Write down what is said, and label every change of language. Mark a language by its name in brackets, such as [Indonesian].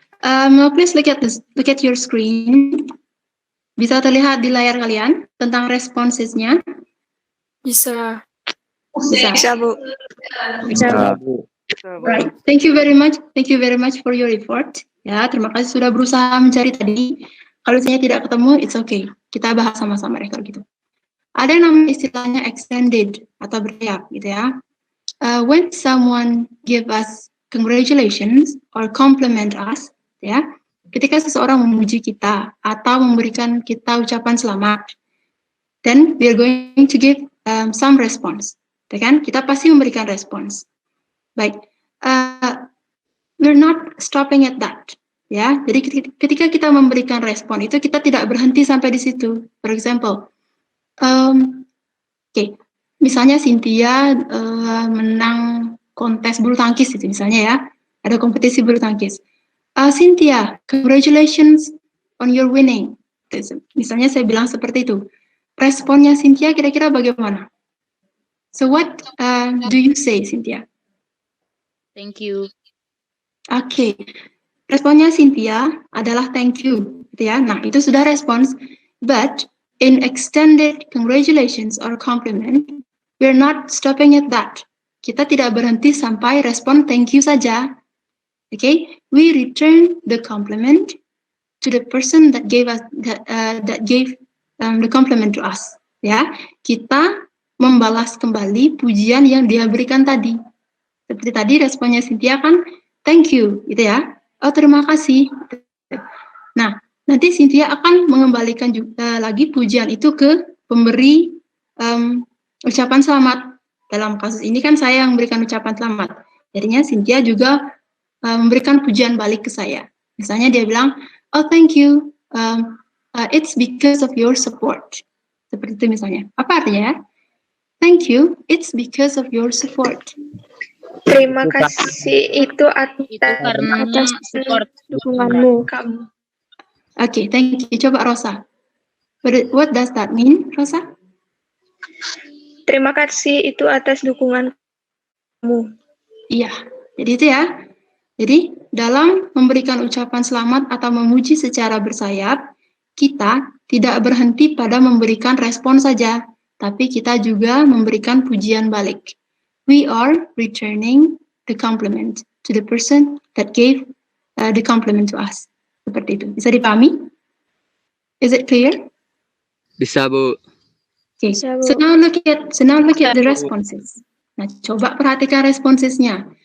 [English] Now please look at your screen. [Indonesian] Bisa terlihat di layar kalian tentang responsesnya? Bisa. Bisa. Bu. Bisa, Bu. [English] Right. Thank you very much. Thank you very much for your effort. [Indonesian] Ya, terima kasih sudah berusaha mencari tadi. Kalau misalnya tidak ketemu, [English] it's okay. [Indonesian] Kita bahas sama-sama ya kalau gitu. Ada namanya istilahnya extended atau bersayap gitu ya. [English] When someone give us congratulations or compliment us, ya, [Indonesian] ketika seseorang memuji kita atau memberikan kita ucapan selamat, [English] then we are going to give some response, ya kan? [Indonesian] Kita pasti memberikan respons. [English] Baik, we're not stopping at that, ya. [Indonesian] Jadi ketika kita memberikan respon itu kita tidak berhenti sampai di situ. [English] For example, [Indonesian] misalnya Cynthia menang kontes bulu tangkis itu misalnya ya, ada kompetisi bulu tangkis. [English] Cynthia, congratulations on your winning. [Indonesian] Misalnya saya bilang seperti itu. Responnya Cynthia kira-kira bagaimana? [English] So what do you say, Cynthia? Thank you. [Indonesian] Oke. Responnya Cynthia adalah [English] thank you, [Indonesian] gitu ya. Nah, itu sudah respons. [English] But in extended congratulations or compliment, we're not stopping at that. [Indonesian] Kita tidak berhenti sampai respon thank you saja. [English] Okay, we return the compliment to the person that gave us that gave the compliment to us. [Indonesian] Ya, kita membalas kembali pujian yang dia berikan tadi. Seperti tadi responnya Cynthia kan [English] thank you, [Indonesian] gitu ya. Oh, terima kasih. Nah, nanti Cynthia akan mengembalikan juga lagi pujian itu ke pemberi ucapan selamat. Dalam kasus ini kan saya yang memberikan ucapan selamat. Jadinya Cynthia juga memberikan pujian balik ke saya. Misalnya dia bilang, oh [English] thank you, it's because of your support. [Indonesian] Seperti itu misalnya. Apa artinya ya? [English] Thank you, it's because of your support. [Indonesian] Terima kasih itu Karena atas [English] support [Indonesian] dukunganmu. Kamu. [English] Okay, thank you. Coba Rosa. What does that mean, Rosa? [Indonesian] Terima kasih itu atas dukunganmu. Iya, jadi itu ya. Jadi, dalam memberikan ucapan selamat atau memuji secara bersayap, kita tidak berhenti pada memberikan respon saja, tapi kita juga memberikan pujian balik. [English] We are returning the compliment to the person that gave the compliment to us. [Indonesian] Seperti itu. Bisa dipahami? [English] Is it clear? [Indonesian] Bisa, Bu. [English] Okay. [Indonesian] Bisa, Bu. [English] So now look at the responses. [Indonesian] Nah, coba perhatikan responsesnya.